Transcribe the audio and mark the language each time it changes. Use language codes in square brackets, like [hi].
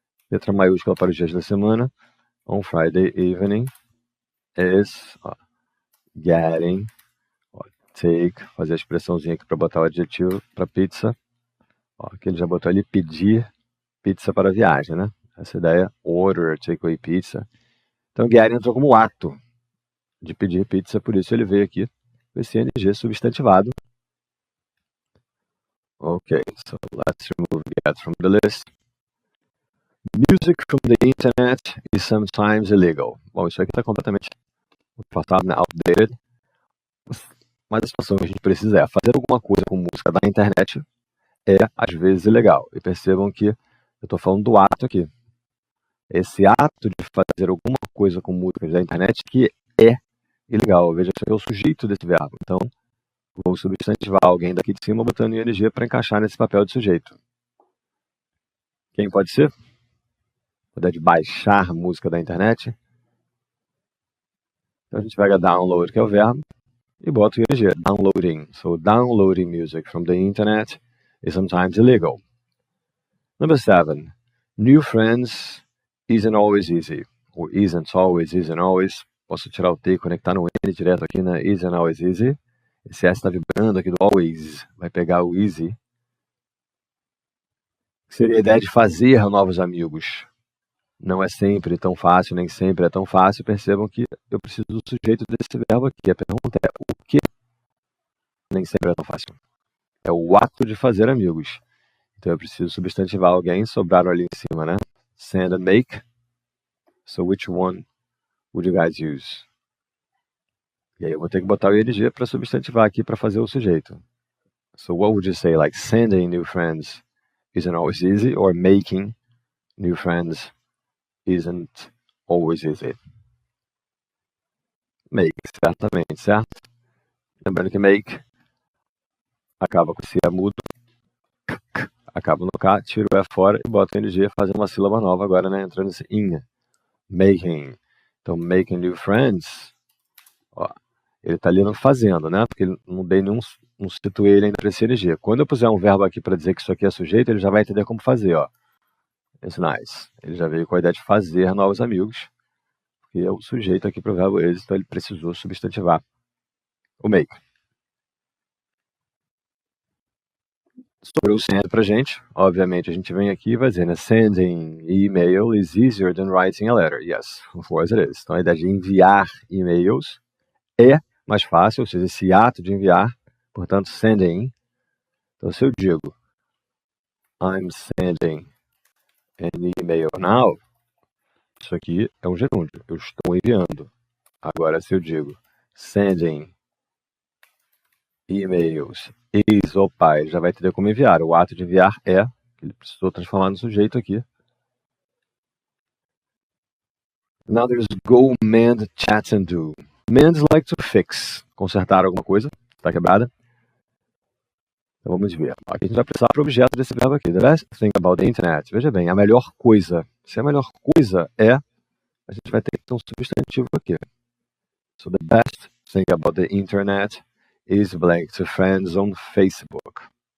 [pt] Letra maiúscula para os dias da semana. [en] On Friday evening is, [pt] ó, getting, ó, take, fazer a expressãozinha aqui para botar o adjetivo para pizza. Ó, que ele já botou ali, pedir pizza para viagem, né? Essa ideia, order, take away pizza. Então, getting entrou como ato de pedir pizza, por isso ele veio aqui com esse ing substantivado. [en] Ok, so let's remove get from the list. Music from the internet is sometimes illegal. [pt] Bom, isso aqui está completamente ultrapassado, né? Outdated. Mas a situação que a gente precisa é fazer alguma coisa com música da internet é, às vezes, ilegal. E percebam que eu estou falando do ato aqui. Esse ato de fazer alguma coisa com música da internet que é ilegal. Veja que é o sujeito desse verbo. Então, vou substantivar alguém daqui de cima botando ing para encaixar nesse papel de sujeito. Quem pode ser? Poder de baixar música da internet. Então a gente pega download, que é o verbo, e bota o ing, downloading. [en] So downloading music from the internet is sometimes illegal. Number 7. New friends isn't always easy. Or isn't always. [pt] Posso tirar o T e conectar no N direto aqui, né? [en] Isn't always easy. [pt] Esse S está vibrando aqui do always. Vai pegar o easy. Seria a ideia de fazer novos amigos. Não é sempre tão fácil, nem sempre é tão fácil. Percebam que eu preciso do sujeito desse verbo aqui. A pergunta é o que nem sempre é tão fácil. É o ato de fazer amigos. Então eu preciso substantivar alguém, sobraram ali em cima, né? [en] send and make. So which one would you guys use? [pt] E aí eu vou ter que botar o ing para substantivar aqui para fazer o sujeito. [en] So what would you say? Like sending new friends isn't always easy, or making new friends isn't always easy. [pt] Make, certamente, certo? Lembrando que make acaba com esse mudo, acaba no K, tiro o E fora e bota o ing fazendo uma sílaba nova agora, né? Entrando nesse in. Making. Então, making new friends. Ó, ele tá ali no fazendo, né? Porque ele não dei nenhum, não situei ele ainda para esse ing. Quando eu puser um verbo aqui para dizer que isso aqui é sujeito, ele já vai entender como fazer, ó. [en] It's nice. [pt] Ele já veio com a ideia de fazer novos amigos. E é o sujeito aqui para o verbo is, então ele precisou substantivar o make. Sobre o send pra gente, obviamente a gente vem aqui e vai dizer, né? [en] Sending email is easier than writing a letter. Yes, of course it is. [pt] Então a ideia de enviar e-mails é mais fácil, ou seja, esse ato de enviar, portanto, sending. Então se eu digo [en] I'm sending an email now, [pt] isso aqui é um gerúndio, eu estou enviando. Agora se eu digo [en] sending e-mails is, [pt] opa, ele já vai entender como enviar. O ato de enviar é, ele precisou transformar no sujeito aqui. [en] Now there's go, mend, chat and do. Mend is like to fix, [pt] consertar alguma coisa, está quebrada. Então vamos ver. Aqui a gente vai precisar para o objeto desse verbo aqui. [en] The best thing about the internet. [pt] Veja bem, a melhor coisa. Se a melhor coisa é, a gente vai ter que ter um substantivo aqui. [en] So the best thing about the internet is blank to friends on Facebook.